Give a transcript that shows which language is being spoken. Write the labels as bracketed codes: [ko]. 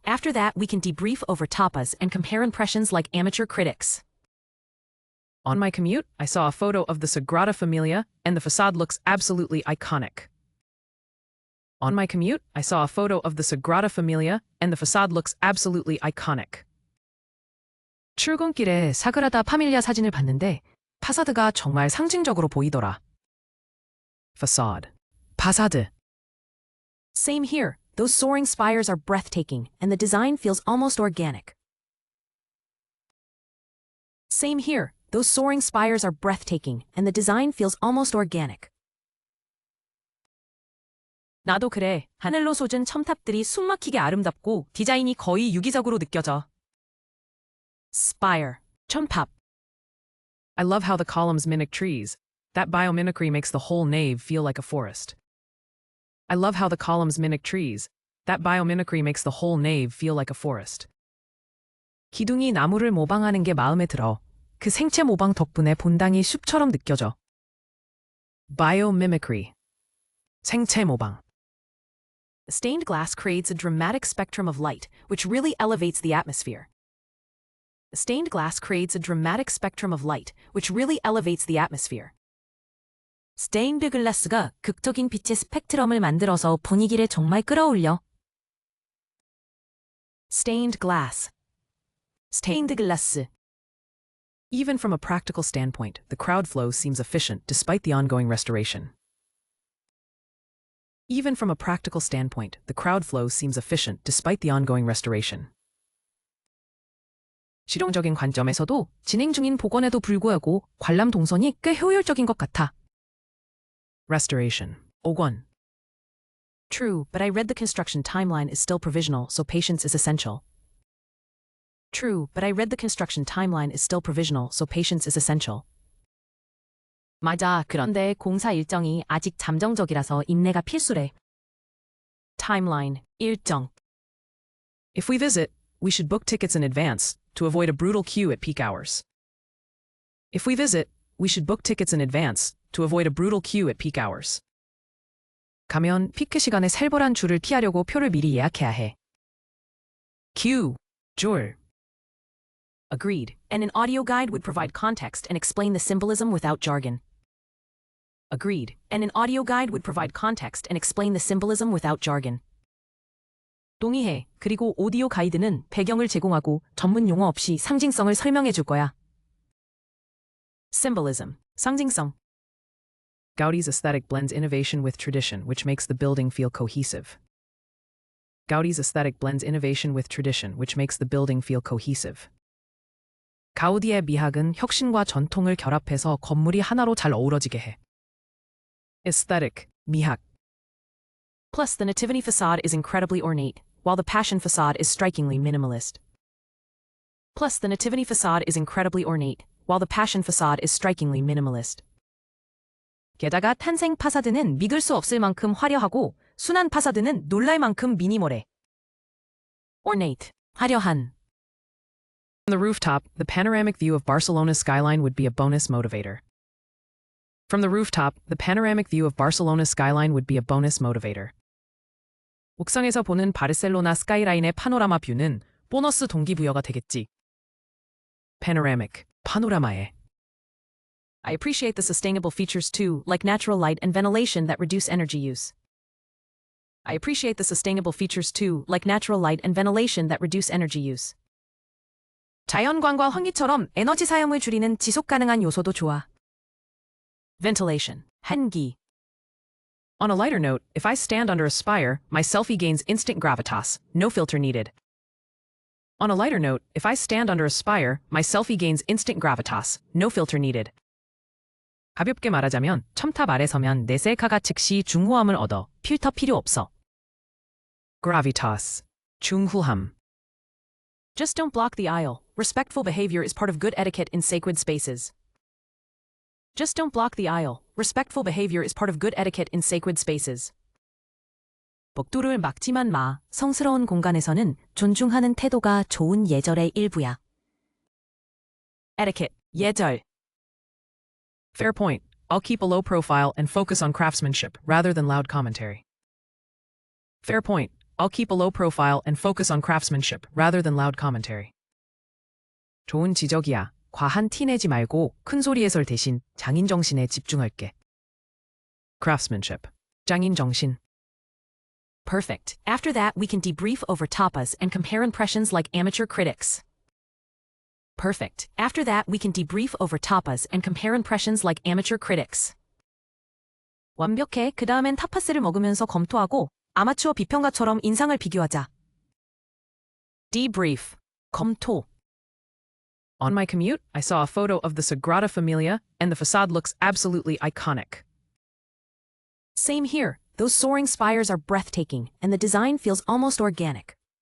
[en] After that, we can debrief over tapas and compare impressions like amateur critics. On my commute, I saw a photo of the Sagrada Familia, and the facade looks absolutely iconic. On my commute, I saw a photo of the Sagrada Familia, and the facade looks absolutely iconic. [ko] 출근길에 사그라다 파밀리아 사진을 봤는데 파사드가 정말 상징적으로 보이더라. [en] Facade. Fassade. Same here. Those soaring spires are breathtaking, and the design feels almost organic. Same here. Those soaring spires are breathtaking, and the design feels almost organic. [ko] 나도 그래. 하늘로 솟은 첨탑들이 숨막히게 아름답고 디자인이 거의 유기적으로 느껴져. [en] Spire. 첨탑. I love how the columns mimic trees. That biomimicry makes the whole nave feel like a forest. I love how the columns mimic trees. That biomimicry makes the whole nave feel like a forest. [ko] 기둥이 나무를 모방하는 게 마음에 들어. 그 생체 모방 덕분에 본당이 숲처럼 느껴져. Biomimicry. 생체 모방. [en] Stained glass creates a dramatic spectrum of light, which really elevates the atmosphere. Stained glass creates a dramatic spectrum of light, which really elevates the atmosphere. [ko] 스테인드 글라스가 극적인 빛의 스펙트럼을 만들어서 분위기를 정말 끌어올려. [en] Stained glass. Stained glass. Even from a practical standpoint, the crowd flow seems efficient despite the ongoing restoration. Even from a practical standpoint, the crowd flow seems efficient despite the ongoing restoration. [ko] 실용적인 관점에서도 진행 중인 복원에도 불구하고 관람 동선이 꽤 효율적인 것 같아. [en] Restoration. 복원. True, but I read the construction timeline is still provisional, so patience is essential. True, but I read the construction timeline is still provisional, so patience is essential. [ko] 맞아, 그런데 공사 일정이 아직 잠정적이라서 인내가 필수래. [en] Timeline. 일정. If we visit, we should book tickets in advance to avoid a brutal queue at peak hours. If we visit, we should book tickets in advance to avoid a brutal queue at peak hours. [ko] 가면 피크 시간에 살벌한 줄을 피하려고 표를 미리 예약해야 해. [en] Queue. 줄. Agreed, and an audio guide would provide context and explain the symbolism without jargon. Agreed, and an audio guide would provide context and explain the symbolism without jargon. [ko] 동의해. 그리고 오디오 가이드는 배경을 제공하고 전문 용어 없이 상징성을 설명해 줄 거야. [en] Symbolism. 상징성. Gaudi's aesthetic blends innovation with tradition, which makes the building feel cohesive. Gaudi's aesthetic blends innovation with tradition, which makes the building feel cohesive. [ko] 가우디의 미학은 혁신과 전통을 결합해서 건물이 하나로 잘 어우러지게 해. [en] Aesthetic, 미학. Plus, the Nativity facade is incredibly ornate, while the Passion facade is strikingly minimalist. Plus, the Nativity facade is incredibly ornate, while the Passion facade is strikingly minimalist. [ko] 게다가 탄생 파사드는 믿을 수 없을 만큼 화려하고 순환 파사드는 놀랄 만큼 미니멀해. [en] Ornate, 화려한. From the rooftop, the panoramic view of Barcelona's skyline would be a bonus motivator. From the rooftop, the panoramic view of Barcelona's skyline would be a bonus motivator. [ko] 옥상에서 보는 바르셀로나 스카이라인의 파노라마 뷰는 보너스 동기부여가 되겠지. [en] Panoramic, 파노라마에. I appreciate the sustainable features too, like natural light and ventilation that reduce energy use. I appreciate the sustainable features too, like natural light and ventilation that reduce energy use. [ko] 자연광과 환기처럼 에너지 사용을 줄이는 지속 가능한 요소도 좋아. [en] Ventilation, 한기. On a lighter note, if I stand under a spire, my selfie gains instant gravitas, no filter needed. On a lighter note, if I stand under a spire, my selfie gains instant gravitas, no filter needed. [ko] 가볍게 말하자면 첨탑 아래 서면 내 셀카가 즉시 중후함을 얻어. 필터 필요 없어. [en] Gravitas, 중후함. Just don't block the aisle. Respectful behavior is part of good etiquette in sacred spaces. Just don't block the aisle. Respectful behavior is part of good etiquette in sacred spaces. [ko] 복도를 막지만 마. 성스러운 공간에서는 존중하는 태도가 좋은 예절의 일부야. [en] Etiquette, 예절. Fair point. I'll keep a low profile and focus on craftsmanship rather than loud commentary. Fair point. I'll keep a low profile and focus on craftsmanship rather than loud commentary. [ko] 좋은 지적이야. 과한 티 내지 말고 큰 소리 해설 대신 장인 정신에 집중할게. Craftsmanship. 장인 정신. [en] Perfect. After that, we can debrief over tapas and compare impressions like amateur critics. Perfect. After that, we can debrief over tapas and compare impressions like amateur critics. [ko] 완벽해. 그 다음엔 타파스를 먹으면서 검토하고 아마추어 비평가처럼 인상을 비교하자. [en] Debrief. 검토. On my commute, I saw a photo of the Sagrada Familia, and the facade looks absolutely iconic. Same here. Those soaring spires are breathtaking, and the design feels almost organic.